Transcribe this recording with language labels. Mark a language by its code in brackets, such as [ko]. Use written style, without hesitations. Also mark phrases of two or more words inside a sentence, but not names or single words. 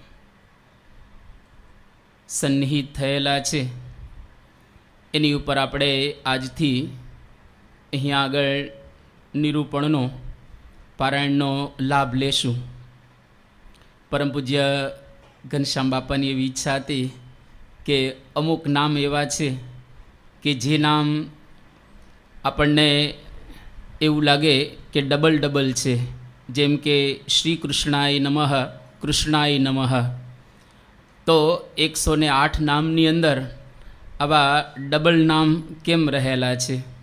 [gu] સન્નિહિત થયેલા છે એની ઉપર આપણે આજથી અહીં આગળ નિરૂપણનો પારાયણનો લાભ લેશું। પરમ પૂજ્ય ઘનશ્યામ બાપાની એવી ઇચ્છા હતી કે અમુક નામ એવા છે કે જે નામ આપણને એવું લાગે કે ડબલ છે, જેમ કે [sa] શ્રી કૃષ્ણાય નમઃ, કૃષ્ણાય નમઃ. [gu] તો 108 નામની અંદર આવા ડબલ નામ કેમ રહેલા છે?